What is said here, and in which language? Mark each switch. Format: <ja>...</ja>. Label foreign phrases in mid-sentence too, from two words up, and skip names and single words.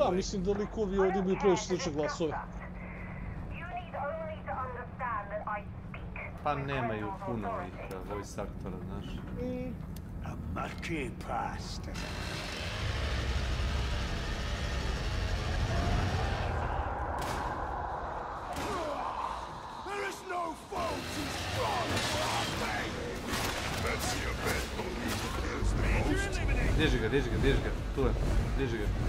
<hr>Da, mislim da likovi ovdje imaju previše slične glasove. Pa nemaju puno ovih voice aktora, znaš.</hr> <en>A marquee past. There is no foe too strong for our faith. Let's see a bit.</en> <hr>Diži ga, tu je, diži ga.</hr>